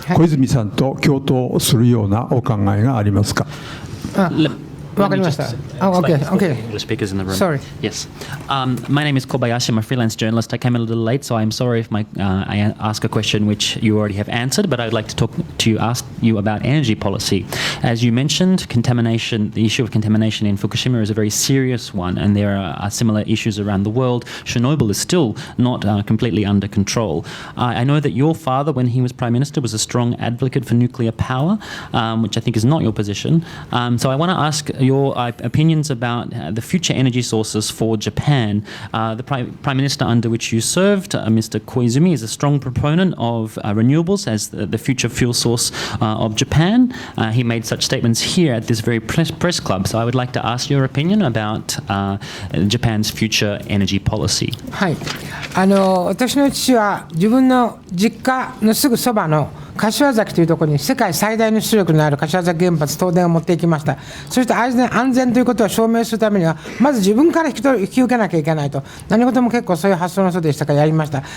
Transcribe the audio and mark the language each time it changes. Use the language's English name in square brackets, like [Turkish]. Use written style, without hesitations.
[Japanese] 小泉さんと共闘するようなお考えがありますか。わかりました。Okay. [English] The speakers in the room. Sorry. Yes. My name is Kobayashi. I'm a freelance journalist. I came a little late, so I'm sorry if I ask a question which you already have answered, but I'd like to ask you about energy policy. As you mentioned, contamination, the issue of contamination in Fukushima is a very serious one, and there are similar issues around the world. Chernobyl is still not completely under control. I know that your father, when he was Prime Minister, was a strong advocate for nuclear power, which I think is not your position. So I want to ask your opinions about the future energy sources for Japan. The Prime Minister under which you served, Mr. Koizumi, is a strong proponent of renewables as the future fuel source of Japan. He made such statements here at this very press club. So I would like to ask your opinion about Japan's future energy policy. [Japanese] はい。私の父は自分の実家のすぐそばの柏崎というところに世界最大の出力のある柏崎原発東電を持っていきました。そして安全ということを証明するためにはまず自分から引き受けなきゃいけないと、何事も結構そういう発想の人でしたからやりました。